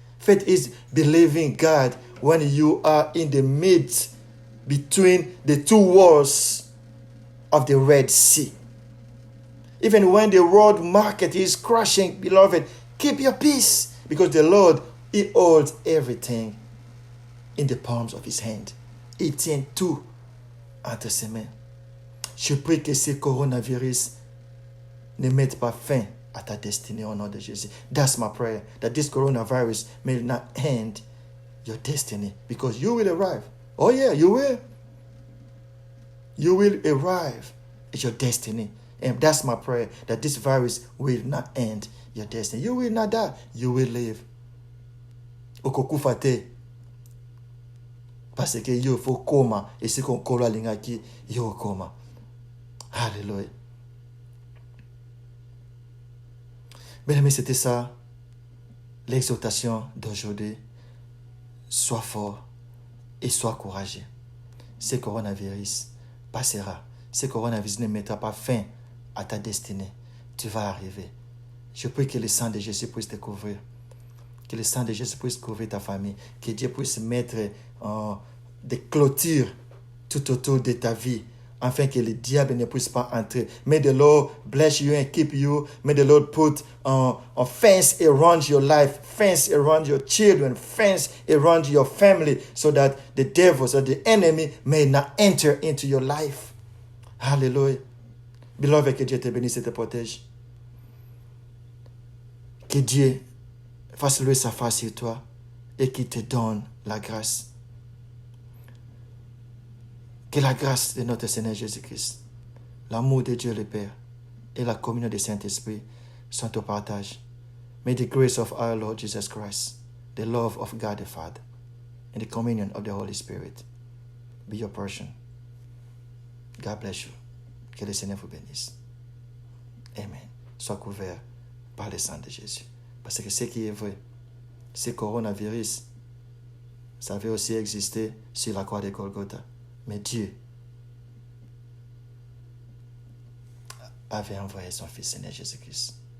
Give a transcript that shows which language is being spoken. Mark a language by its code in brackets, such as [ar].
[en] Faith is believing God when you are in the midst between the two walls of the Red Sea. Even when the world market is crashing, beloved, keep your peace because the Lord, he holds everything in the palms of his hand. [fr] Il tient tout entre ses mains. Je prie que ce coronavirus ne mette pas fin à ta destinée au nom de Jésus. [en] That's my prayer, that this coronavirus may not end your destiny because you will arrive. Oh yeah, you will. You will arrive at your destiny. And that's my prayer, that this virus will not end your destiny. You will not die. You will live. Okokufate. Parce que yo faut coma. Et si qu'on kola lingaki, yo coma. Alléluia. [fr] Bien aimé, c'était ça, l'exhortation d'aujourd'hui. Sois fort et sois courageux. Ce coronavirus passera. Ce coronavirus ne mettra pas fin à ta destinée. Tu vas arriver. Je prie que le sang de Jésus puisse te couvrir. Que le sang de Jésus puisse couvrir ta famille. Que Dieu puisse mettre des clôtures tout autour de ta vie afin que le diable ne puisse pas entrer. [en] May the Lord bless you and keep you. May the Lord put a fence around your life, fence around your children, fence around your family, so that the devils or the enemy may not enter into your life. Hallelujah. [fr] Beloved, que Dieu te bénisse et te protège. Que Dieu fasse lever sa face sur toi et qu'il te donne la grâce. Que la grâce de notre Seigneur Jésus-Christ, l'amour de Dieu le Père et la communion du Saint-Esprit sont au partage. [en] May the grace of our Lord Jesus Christ, the love of God the Father, and the communion of the Holy Spirit be your portion. God bless you. [fr] Que le Seigneur vous bénisse. Amen. Sois couvert par le sang de Jésus. Parce que ce qui est vrai, ce coronavirus, ça avait aussi existé sur la croix de Golgotha. Mais Dieu avait envoyé son Fils Seigneur Jésus-Christ.